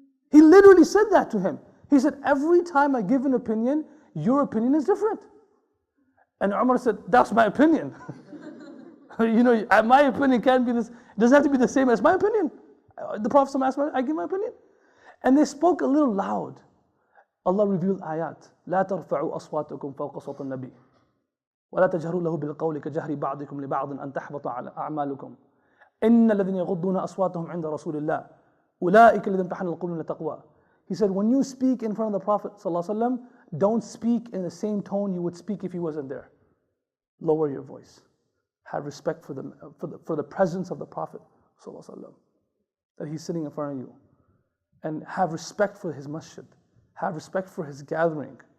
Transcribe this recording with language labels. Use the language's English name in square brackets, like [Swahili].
[English] He literally said that to him. He said, every time I give an opinion, your opinion is different. And Umar said, that's my opinion. My opinion can't be this, it doesn't have to be the same as my opinion. The Prophet asked me, I give my opinion. And they spoke a little loud. Allah revealed ayat. [Arabic] لا ترفعوا أصواتكم فوق صوت النبي ولا تجهروا له بالقول كجهر بعضكم لبعض أن تحبط أعمالكم إن الذين يغضون أصواتهم عند رسول الله أولئك الذين امتحن القلوب للتقوى. [English] He said, when you speak in front of the Prophet ﷺ, don't speak in the same tone you would speak if he wasn't there. Lower your voice. Have respect for the presence of the Prophet ﷺ, that he's sitting in front of you. And have respect for his masjid. Have respect for his gathering.